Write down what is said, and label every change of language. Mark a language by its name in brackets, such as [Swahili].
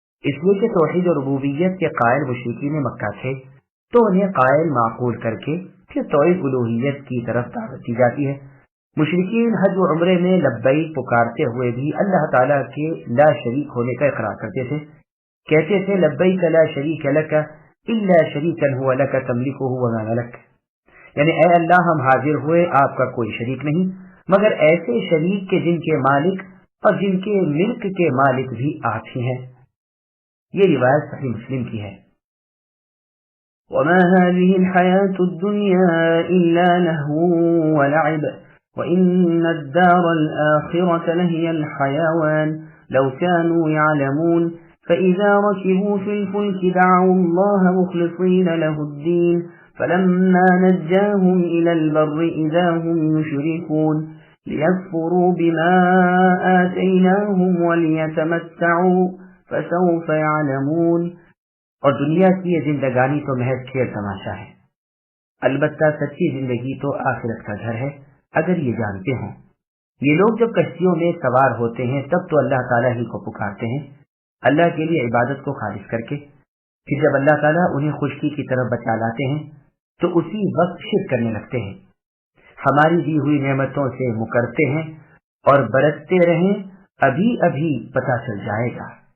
[Urdu] اس لیے کہ توحید اور ربوبیت کے قائل مشرکین مکہ تھے، تو انہیں قائل معقول کر کے پھر توحید الوہیت کی طرف دعوت دی جاتی ہے۔ مشرکین حج و عمرے میں لبیک پکارتے ہوئے بھی اللہ تعالیٰ کے لا شریک ہونے کا اقرار کرتے تھے، کہتے تھے [Arabic] لبیک لا شریک لک الا شریکا هو لک تملکہ وما ملک، [Urdu] یعنی اے اللہ ہم حاضر ہوئے، آپ کا کوئی شریک نہیں مگر ایسے شریک کے جن کے مالک اور جن کے ملک کے مالک بھی آپ ہی ہیں۔ یہ روایت صحیح مسلم کی ہے۔ [Arabic] وما هذه الحياة الدنيا إلا لهو ولعب وإن الدار الآخرة لهي الحيوان لو كانوا يعلمون فإذا ركبوا في الفلك دعوا الله مخلصين له الدين فلما نجاهم إلى البر إذا هم يشركون ليكفروا بما آتيناهم وليتمتعوا فسوف يعلمون۔ [Urdu] اور دنیا کی یہ زندگانی تو محض کھیل تماشا ہے، البتہ سچی زندگی تو آخرت کا گھر ہے اگر یہ جانتے ہوں۔ یہ لوگ جب کشتیوں میں سوار ہوتے ہیں تب تو اللہ تعالیٰ ہی کو پکارتے ہیں اللہ کے لیے عبادت کو خالص کر کے، پھر جب اللہ تعالیٰ انہیں خشکی کی طرف بچا لاتے ہیں تو اسی وقت شرک کرنے لگتے ہیں، ہماری دی ہوئی نعمتوں سے مکرتے ہیں اور برتتے رہیں، ابھی ابھی پتہ چل جائے گا۔